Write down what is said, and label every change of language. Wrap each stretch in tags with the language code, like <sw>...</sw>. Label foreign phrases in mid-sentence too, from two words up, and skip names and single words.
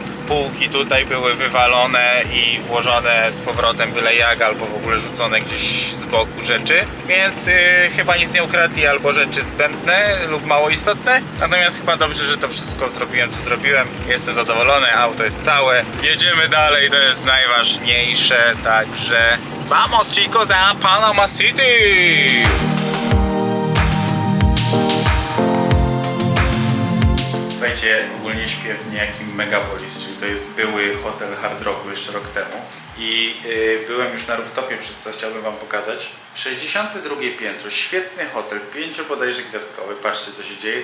<pl>Półki tutaj były wywalone i włożone z powrotem byle jak, albo w ogóle rzucone gdzieś z boku rzeczy, więc chyba nic nie ukradli, albo rzeczy zbędne lub mało istotne. Natomiast chyba dobrze, że to wszystko zrobiłem, co zrobiłem. Jestem zadowolony, auto jest całe. Jedziemy dalej, to jest najważniejsze, także</pl> <es>vamos chicos a Panama City!</es> <pl>Słuchajcie, ogólnie śpię w niejakim Megapolis, czyli to jest były hotel Hard Rocku jeszcze rok temu. I byłem już na rooftopie, przez co chciałbym wam pokazać. 62 piętro, świetny hotel, 5 bodajże gwiazdkowy, patrzcie co się dzieje.</pl>